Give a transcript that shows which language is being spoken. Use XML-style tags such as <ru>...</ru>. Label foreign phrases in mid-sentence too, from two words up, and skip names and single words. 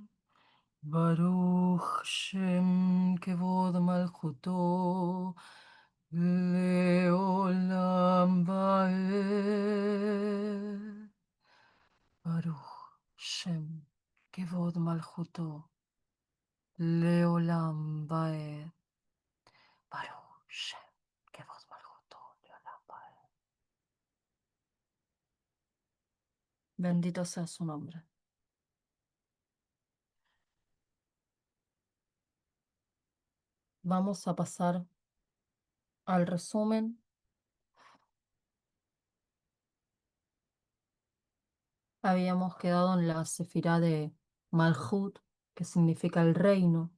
<he>ברוך שם כבוד מלכותו לעולם ועד. ברוך שם כבוד מלכותו לעולם ועד. ברוך שם כבוד מלכותו לעולם ועד.</he> <es>Bendito sea su nombre. Vamos a pasar al resumen. Habíamos quedado en la sefirá de Malhut, que significa el reino.</es>